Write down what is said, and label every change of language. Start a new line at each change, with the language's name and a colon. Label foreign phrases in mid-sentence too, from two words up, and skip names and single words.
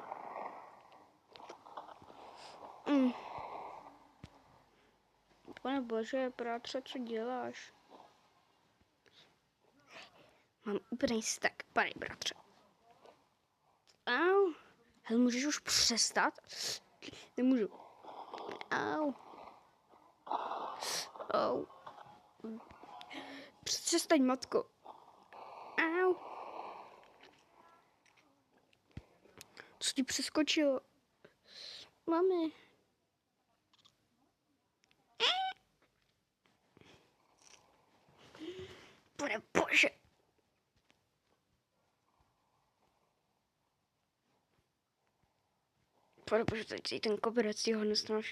Czech: Pane bože, bratře, co děláš? Mám úplný stek, pane bratře. Au. Hele, můžeš už přestat? Nemůžu. Au. Au. Přestaň, matko. Au. Co ti přeskočilo? Mami. Pane bože. Pane bože, tady ten koberec, ty ho nesnáším.